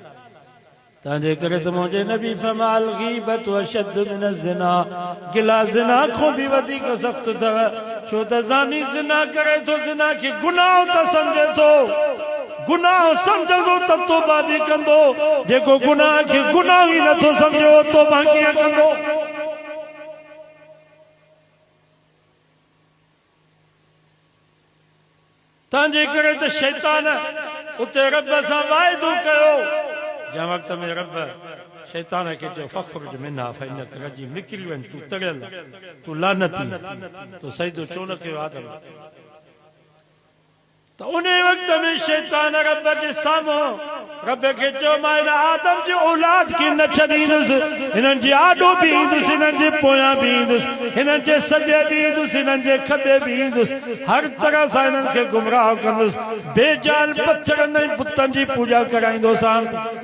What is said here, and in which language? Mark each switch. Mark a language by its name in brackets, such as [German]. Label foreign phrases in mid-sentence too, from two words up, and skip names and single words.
[Sindhi] तंहिंजे करे त मुंहिंजे नबी फरमायल [Arabic] الغيبة أشد من الزنا [Sindhi] गिला ज़िना खां बि वधीक सख़्तु अथव छो त ज़ानी ज़िना करे थो ज़िना खे गुनाह त सम्झे थो गुनाह सम्झंदो त तौबा बि कंदो जेको गुनाह खे गुनाह ई नथो सम्झे तौबा कीअं कंदो तंहिंजे करे त शैतान उते रब सां वाइदो कयो जंहिं वक़्त में रब शैतान खे चयो [Arabic] فاخرج منها فإنك رجيم [Sindhi] निकिरी वञ तूं तरियल तूं लानती तूं सजदो छो न कयो आदम त उन वक़्त में शैतान रब जे साम्हूं रब खे चयो मां हिन आदम जे औलाद खे न छॾींदुसि हिननि जे आॾो बि ईंदुसि हिननि जे पोयां बि ईंदुसि हिननि जे सॼे बि ईंदुसि हिननि जे खॿे बि ईंदुसि हर तरह सां हिननि खे गुमराह कंदुसि बेजान पथरनि ऐं बुतनि जी पूॼा कराईंदोसांसि